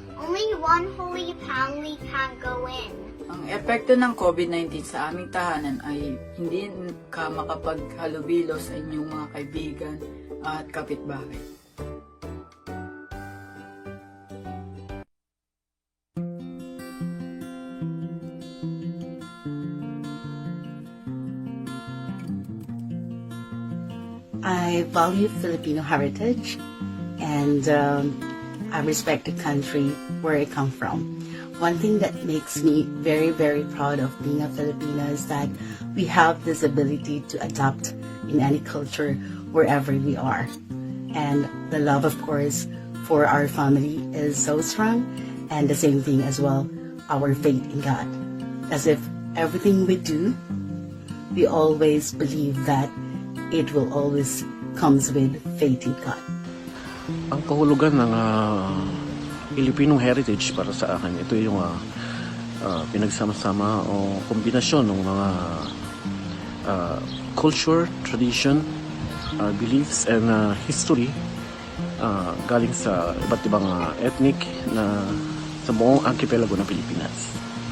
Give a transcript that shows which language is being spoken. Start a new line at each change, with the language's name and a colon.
English: Only one Holy Family can go in.
Filipino: Ang epekto ng COVID-19 sa aming tahanan ay hindi ka makapaghalubilo sa inyong mga kaibigan at kapitbahay.
English: I value Filipino heritage, and I respect the country where I come from. One thing that makes me very, very proud of being a Filipino is that we have this ability to adapt in any culture wherever we are. And the love, of course, for our family is so strong, and the same thing as well, our faith in God. As if everything we do, we always believe that it will always comes with faith in God.
Filipino: Ang kahulugan ng Filipino heritage para sa akin, ito yung pinagsama-sama o kombinasyon ng mga
English: culture, tradition, beliefs, and history
Filipino: galing sa iba't ibang ethnic na sa buong archipelago ng Pilipinas.